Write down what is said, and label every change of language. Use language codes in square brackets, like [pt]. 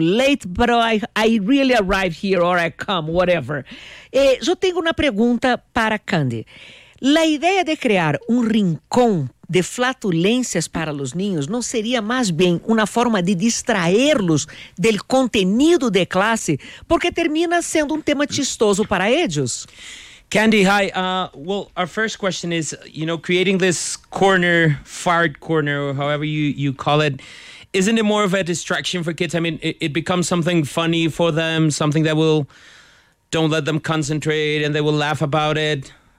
[en] Late, but I really arrived here or I come, whatever. [es] Yo tengo una pregunta para Candy. La idea de crear un rincón de flatulencias para los niños no sería más bien una forma de distraerlos del contenido de clase porque termina siendo un tema chistoso para ellos? [en] Candy, hi. Well, our first question is, you know, creating this corner, fart corner, or however you call it, isn't it more of a distraction for kids? I mean, it becomes something funny for them, something that will don't let them concentrate and they will laugh about it.